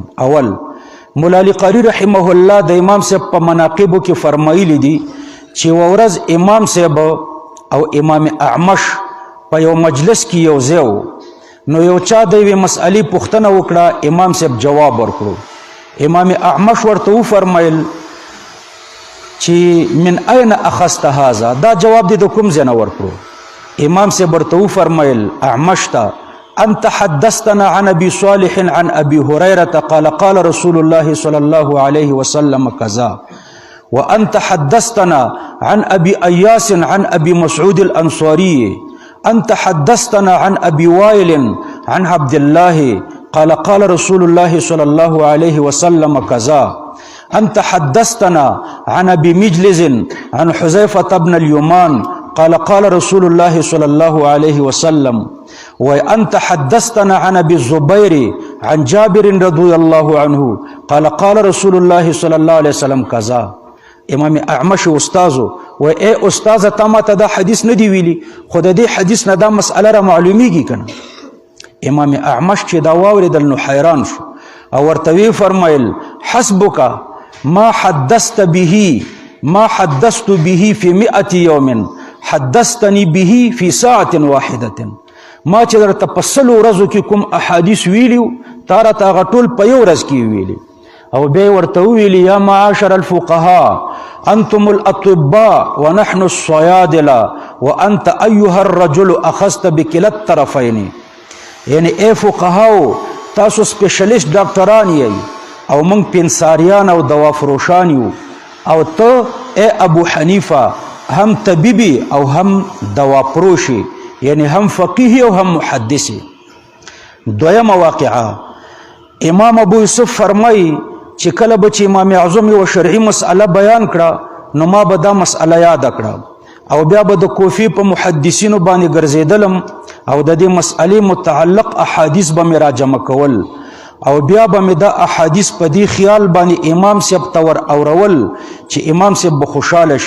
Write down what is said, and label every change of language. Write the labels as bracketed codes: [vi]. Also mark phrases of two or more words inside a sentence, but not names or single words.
[ps] اول، مولا علی قاری [ar] رحمه الله [ps] د امام صاحب په مناقبو کې فرمایلی دي چې ورځ امام صاحب او امام اعمش په یو مجلس کې یو ځای، نو یو چا د یوې مسئلې پوښتنه وکړه، امام صاحب جواب ورکړو. امام اعمش ورته وفرمیل چې [ar] من این اخذت هذا، [ps] دا جواب دې د کوم ځای نه ورکړو؟ امام صاحب ورته وفرمیل اعمش ته: [ar] انت حدثتنا عن ابي صالح عن ابي هريره قال قال رسول الله صلى الله عليه وسلم كذا، وأنت حدثتنا عن أبي أياس عن أبي مسعود الأنصاري، أنت حدثتنا عن أبي وائل عن عبد الله قال قال رسول الله صلى الله عليه وسلم كذا، أنت حدثتنا عن أبي مجلس عن حذيفة بن اليمان قال قال رسول الله صلى الله عليه وسلم، وأنت حدثتنا عن أبي الزبير عن جابر رضي الله عنه قال قال رسول الله صلى الله عليه وسلم كذا. [ps] امام اعمش استازو و اے استاز تا ما ته دا حدیث نه دی ویلی، خو د دې حدیث نه دا مسئله را معلومیږي کنه. امام اعمش چې دا واوریدل نو حیران شو او ورته وی فرمایل: [ar] حسبک ما حدثت به، ما حدثت به في 100 يوم حدثتني به في ساعة واحدة. [ps] ما چې درته په 100 ورځو کې کوم احادیث ویلیو، تا راته هغه ټول په یو ورځ کې ویلي. او بیا ورته وویلي: [ar] یا معاشر الفقهاء انتم الاطباء ونحن الصيادله وانت ايها الرجل اخذت بكلا الطرفين. [ps] یعنی اے فقهاو، تاسو [en] specialist doctors [ps] یې او موږ پنساریان او دوا فروشان یو، او ته اے ابو حنیفه هم طبیبی او هم دوا فروشی، یعنی هم فقیه او هم محدثی. دویمه واقعه، امام ابو یوسف فرمایي چې کله به چې امام اعظم یو شرعي مسئله بیان کړه، نو ما به دا مسئله یاد کړه او بیا به د کوفی په محدثینو باندې ګرځېدلم او د دې مسئلې متعلق احادیث به مې را جمع کول او بیا به مې دا احادیث په دې خیال باندې امام صاحب ته ور اورول چې امام صاحب به خوشحاله شي.